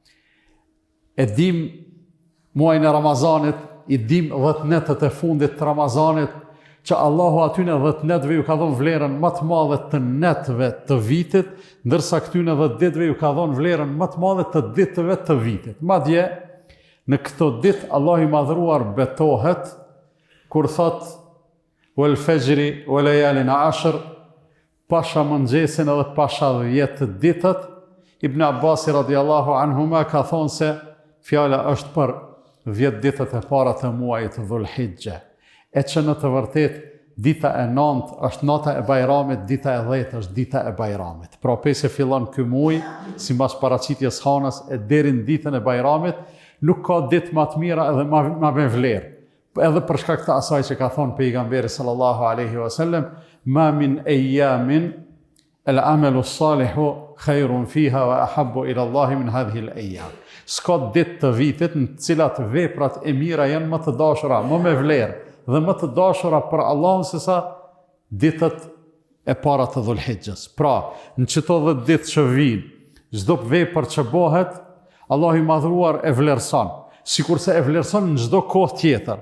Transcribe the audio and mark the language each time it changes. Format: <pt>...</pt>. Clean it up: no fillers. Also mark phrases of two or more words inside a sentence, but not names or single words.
<sq>E dim muajin e Ramazanit, i dim 10 netët e fundit të Ramazanit, që Allahu atyne 10 netëve ju ka dhënë vlerën më të madhe të netëve të vitit, ndërsa këtyne 10 ditëve ju ka dhënë vlerën më të madhe të ditëve të vitit. Madje, në këto ditë Allahu i madhruar betohet, kur thot</sq> <ar>والفجر وليال عشر,</ar> <sq>pasha mëngjesin edhe pasha 10 ditët. Ibn Abbas</sq> <ar>رضي الله عنهما</ar> <sq>ka thonë se fjala është për 10 ditët e para të muajit Dhulhijja. E që në të vërtet, dita e 9 është nata e Bajramit, dita e 10 është dita e Bajramit. Pra pse fillon ky muaj, sipas paraqitjes hanës, e deri në ditën e Bajramit, nuk ka ditë më të mira edhe më me vlerë. Edhe për shkak të asaj që ka thonë pejgamberi</sq> <ar>صلى الله عليه وسلم ما من أيام العمل الصالح خير فيها وأحب إلى الله من هذه الأيام.</ar> <sq>S'ka ditë të vitit në të cilat veprat e mira janë më të dashura, më me vlerë dhe më të dashura për Allahun se sa ditët e para të Dhulhijjes. Pra, në çdo 10 ditë që vijnë, çdo vepër që bëhet, Allahu i madhruar e vlerëson, sikurse e vlerëson në çdo kohë tjetër.</sq>